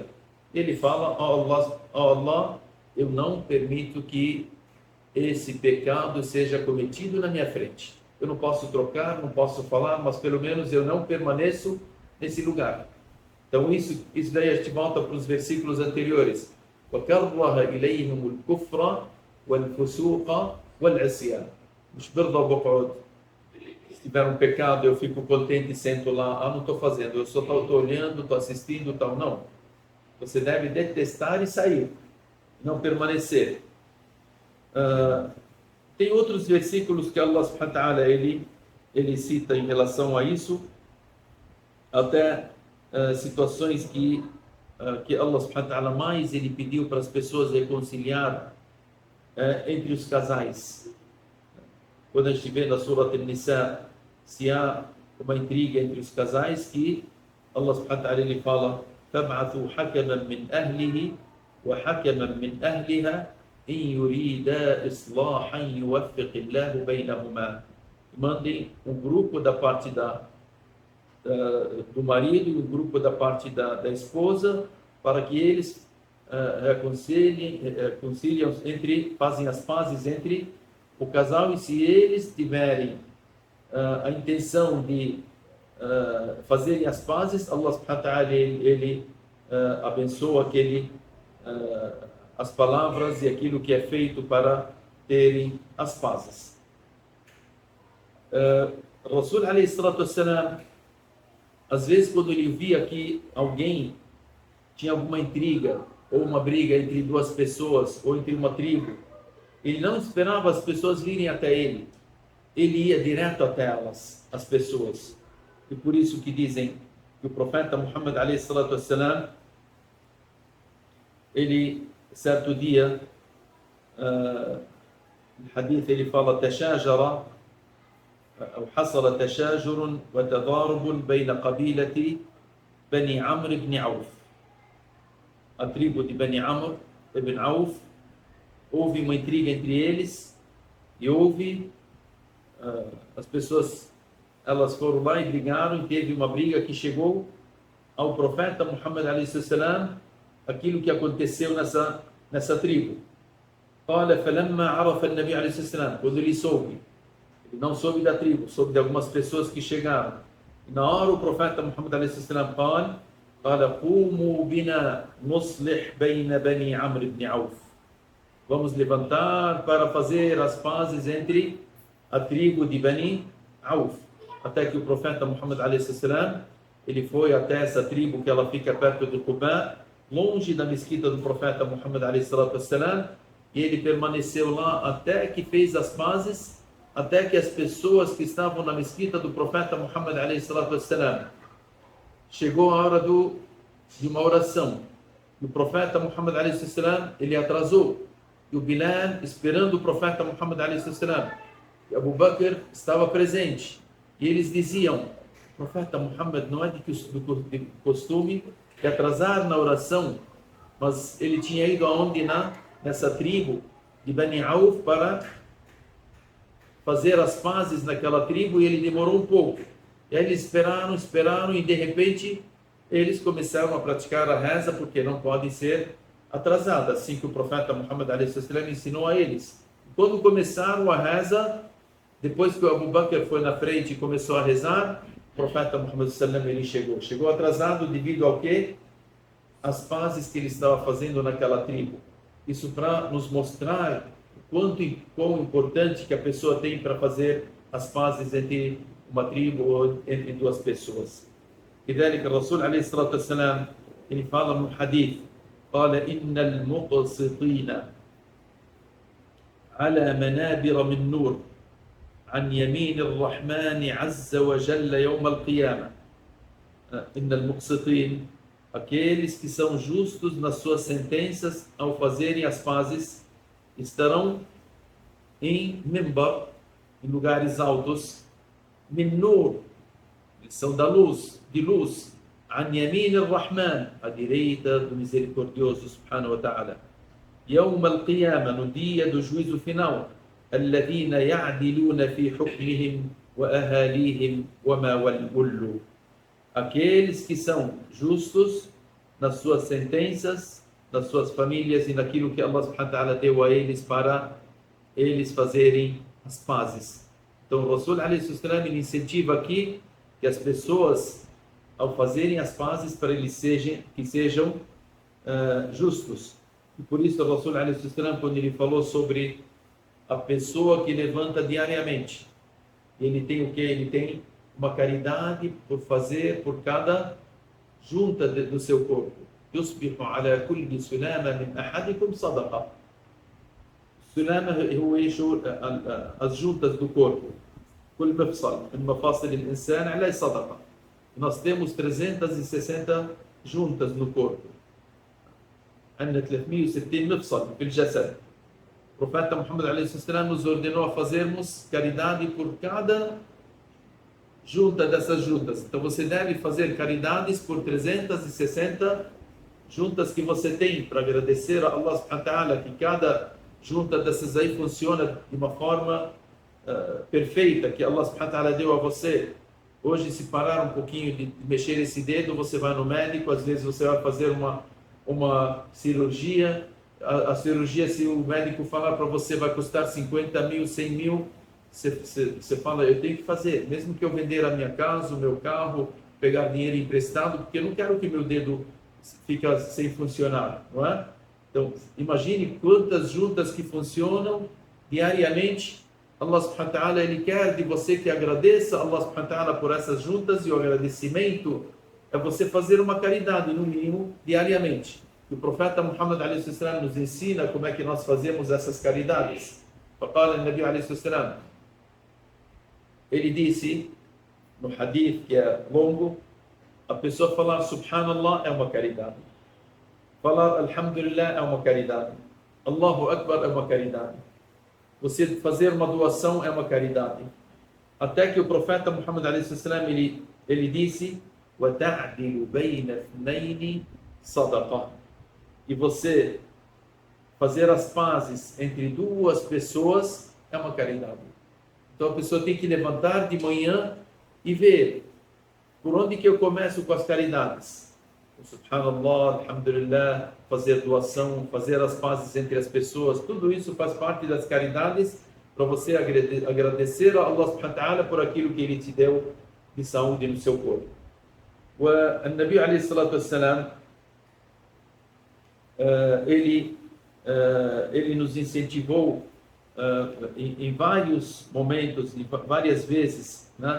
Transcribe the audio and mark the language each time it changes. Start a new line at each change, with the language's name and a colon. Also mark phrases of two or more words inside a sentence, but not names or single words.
Portuguese: Ele fala, Allah, eu não permito que esse pecado seja cometido na minha frente. Eu não posso trocar, não posso falar, mas pelo menos eu não permaneço nesse lugar. Então isso daí a gente volta para os versículos anteriores.
Arabic: وَكَرَّهَ إِلَيْهِمُ الْكُفْرَ وَالْفُسُوقَ وَالْعِصْيَانَ. مش برضى بقعد.
Portuguese: Se tiver um pecado, eu fico contente e sento lá. Não estou fazendo, eu só estou olhando, estou assistindo, tal. Não. Você deve detestar e sair, não permanecer. Tem outros versículos que
Arabic: الله سبحانه وتعالى
Portuguese: ele cita em relação a isso, até situações que
Arabic: الله سبحانه وتعالى
Portuguese: mais ele pediu para as pessoas reconciliar entre os casais. Quando a gente vê na Surah An-Nisa, se há uma intriga entre os casais, que
Arabic: الله سبحانه وتعالى
Portuguese: ele fala
Arabic: فَابْعَثُوا حَكَمًا مِنْ أَهْلِهِ وَحَكَمًا مِنْ أَهْلِهَا إِنْ يُرِيدَا إِصْلَاحًا يُوَفِّقِ اللَّهُ بَيْنَهُمَا.
Portuguese: Mandem um grupo da parte do marido e um grupo da parte da esposa, para que eles reconciliam fazem as pazes entre o casal, e se eles tiverem a intenção de fazerem as pazes,
Arabic: الله سبحانه وتعالى
Portuguese: ele abençoa as palavras e aquilo que é feito para terem as pazes.
Arabic: رسول عليه الصلاة والسلام,
Portuguese: às vezes quando ele via que alguém tinha alguma intriga ou uma briga entre duas pessoas ou entre uma tribo, ele não esperava as pessoas virem até ele, ele ia direto até elas, as pessoas. E por isso que dizem que o profeta Muhammad
Arabic: عليه الصلاة والسلام,
Portuguese: ele, certo dia, no hadith ele fala,
Arabic: tashajara أو حصل تشاجر وتضارب بين قبيلة بني عمرو بن عوف.
Portuguese: A tribo de Bani Amr ibn Auf, houve uma intriga entre eles e as pessoas, elas foram lá e brigaram, e teve uma briga que chegou ao profeta Muhammad
Arabic: عليه السلام,
Portuguese: aquilo que aconteceu nessa tribo.
Arabic: قال فلما عرف النبي عليه السلام,
Portuguese: quando ele soube, ele não soube da tribo, soube de algumas pessoas que chegaram. E na hora o profeta Muhammad
Arabic: عليه السلام قال قوموا بنا نصلح بين بني عمرو بن عوف.
Portuguese: Vamos levantar para fazer as pazes entre a tribo de Bani Auf. Até que o profeta Muhammad
Arabic: عليه السلام,
Portuguese: ele foi até essa tribo que ela fica perto de Quba, longe da mesquita do profeta Muhammad
Arabic: عليه السلام,
Portuguese: e ele permaneceu lá até que fez as pazes, até que as pessoas que estavam na mesquita do profeta Muhammad
Arabic: عليه السلام,
Portuguese: chegou a hora de uma oração. E o profeta Muhammad
Arabic: عليه السلام,
Portuguese: ele atrasou. E o Bilal, esperando o profeta Muhammad
Arabic: عليه السلام,
Portuguese: e Abu Bakr estava presente. E eles diziam, o profeta Muhammad não é de costume de atrasar na oração, mas ele tinha ido aonde? Nessa tribo de Bani Auf para fazer as pazes naquela tribo, e ele demorou um pouco. E aí eles esperaram, e de repente eles começaram a praticar a reza, porque não pode ser atrasada, assim que o profeta Muhammad
Arabic: عليه السلام
Portuguese: ensinou a eles. Quando começaram a reza, depois que o Abu Bakr foi na frente e começou a rezar, profeta Muhammad
Arabic: صلى الله عليه وسلم
Portuguese: ele chegou atrasado devido ao quê? As pazes que ele estava fazendo naquela tribo. Isso para nos mostrar quão importante que a pessoa tem para fazer as pazes entre uma tribo ou entre duas pessoas.
Arabic: لذلك الرسول عليه الصلاة والسلام
Portuguese: ele fala no hadith
Arabic: قال إن المقسطين على منابر من نور عن يمين الرحمن عز وجل يوم القيامة. إن المقسطين,
Portuguese: aqueles que são justos nas suas sentenças ao fazerem as pazes, estarão em mimbar, em lugares altos,
Arabic: من نور,
Portuguese: eles são da luz, de luz,
Arabic: عن يمين الرحمن,
Portuguese: à direita do misericordioso
Arabic: سبحانه وتعالى. يوم القيامة,
Portuguese: no dia do juízo final,
Arabic: الذين يعدلون في حكمهم وأهاليهم وما ولوا,
Portuguese: aqueles que são justos nas suas sentenças, nas suas famílias e naquilo que
Arabic: الله سبحانه وتعالى
Portuguese: deu a eles para eles fazerem as pazes. Então o
Arabic: رسول عليه السلام
Portuguese: ele incentiva aqui que as pessoas, ao fazerem as pazes, para eles sejam justos. E por isso o
Arabic: رسول عليه السلام,
Portuguese: quando ele falou sobre a pessoa que levanta diariamente, ele tem o que? Ele tem uma caridade por fazer por cada junta do seu corpo.
Arabic: يصبح على كل سلامة من أحدكم صدقة. السلامة هو
Portuguese: as juntas do corpo.
Arabic: كل مفصل من مفاصل الإنسان عليه صدقة.
Portuguese: Nós temos 360 juntas no corpo.
Arabic: عندنا 360 مفصل في الجسد.
Portuguese: O profeta Muhammad
Arabic: عليه السلام
Portuguese: nos ordenou a fazermos caridade por cada junta dessas juntas. Então você deve fazer caridades por 360 juntas que você tem, para agradecer a
Arabic: الله سبحانه وتعالى
Portuguese: que cada junta dessas aí funciona de uma forma perfeita, que
Arabic: الله سبحانه وتعالى
Portuguese: deu a você. Hoje, se parar um pouquinho de mexer esse dedo, você vai no médico, às vezes você vai fazer uma cirurgia. A cirurgia, se o médico falar para você, vai custar 50 mil, 100 mil, você fala, eu tenho que fazer, mesmo que eu vender a minha casa, o meu carro, pegar dinheiro emprestado, porque eu não quero que meu dedo fique sem funcionar, não é? Então, imagine quantas juntas que funcionam diariamente.
Arabic: الله سبحانه وتعالى,
Portuguese: ele quer de você que agradeça
Arabic: الله سبحانه وتعالى
Portuguese: por essas juntas, e o agradecimento é você fazer uma caridade, no mínimo, diariamente. E o profeta Muhammad
Arabic: عليه السلام
Portuguese: nos ensina como é que nós fazemos essas caridades.
Arabic: فقال النبي عليه الصلاة والسلام,
Portuguese: ele disse no hadith que é longo, a pessoa falar subhanallah é uma caridade, falar alhamdulillah é uma caridade,
Arabic: الله أكبر
Portuguese: é uma caridade, você fazer uma doação é uma caridade. Até que o profeta Muhammad
Arabic: عليه السلام
Portuguese: ele disse
Arabic: وَتَعْدِلُ بَيْنَ اثْنَيْنِ صَدَقَةً,
Portuguese: e você fazer as pazes entre duas pessoas é uma caridade. Então a pessoa tem que levantar de manhã e ver por onde que eu começo com as caridades.
Arabic: سبحان الله، الحمد لله,
Portuguese: fazer doação, fazer as pazes entre as pessoas, tudo isso faz parte das caridades para você agradecer a
Arabic: الله سبحانه وتعالى
Portuguese: por aquilo que Ele te deu de saúde no seu corpo.
Arabic: O نبي عليه الصلاة والسلام,
Portuguese: ele nos incentivou em vários momentos, várias vezes, né?